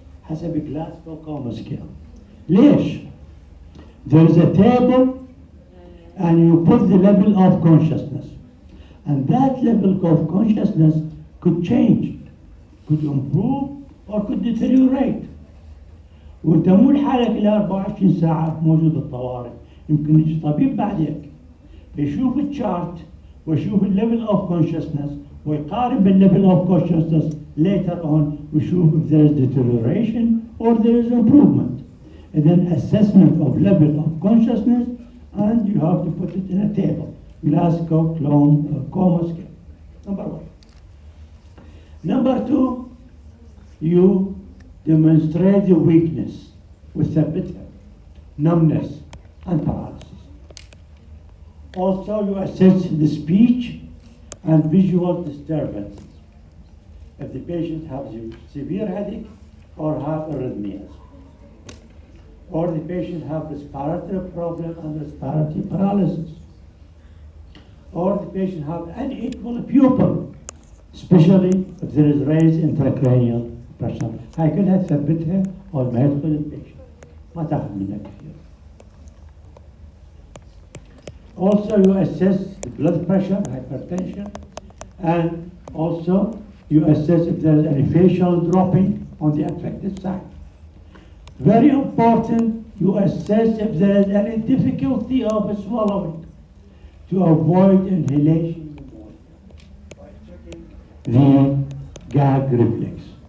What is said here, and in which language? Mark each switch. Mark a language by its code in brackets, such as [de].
[en] حسب Glasgow Coma scale. ليش؟ There is a table and you put the level of consciousness. And that level of consciousness could change, could improve or could deteriorate. [ar] وانت مو لحالك ال 24 ساعة موجود بالطوارئ، يمكن يجي طبيب بعدك يشوف الشارت ويشوف الليفل اوف consciousness ويقارن بالليفل اوف consciousness [en] later on [ar] ويشوف [en] if there is deterioration or there is improvement. And then assessment of level of consciousness, and you have to put it in a table. Glasgow Coma scale. Number one. Number two, you demonstrate the weakness with ثبتها, numbness, and paralysis. Also, you assess the speech and visual disturbances. If the patient has a severe headache or have arrhythmias, or the patient have respiratory problem and respiratory paralysis, or the patient have unequal pupil, especially if there is raised intracranial pressure. [ar] هاي كلها تثبتها أول ما يدخل البيشنت، ما تاخذ منها كثير. [en] Also, you assess the blood pressure, hypertension, and also you assess if there is any facial dropping on the affected side. Very important, you assess if there is any difficulty of swallowing to avoid inhalation by checking the gag reflex.